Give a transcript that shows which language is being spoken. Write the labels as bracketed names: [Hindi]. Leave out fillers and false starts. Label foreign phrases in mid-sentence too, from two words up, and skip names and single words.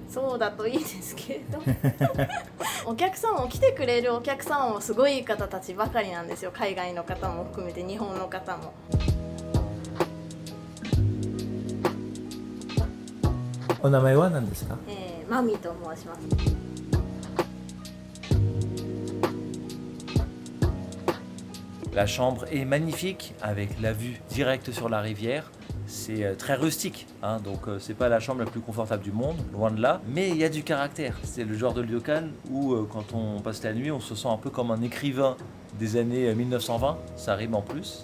[Japanese] そうだといいですけれどお客さんも来てくれるお客さんもすごい方たちばかりなんですよ。海外の方も含めて日本の方も。お名前は何ですか？マミと申します。 [French] La chambre est magnifique avec la vue directe sur la rivière. C'est très rustique, hein, donc c'est pas la chambre la plus confortable du monde, loin de là, mais il y a du caractère. C'est le genre de ryokan où quand on passe la nuit, on se sent un peu comme un écrivain des années 1920, ça rime en plus.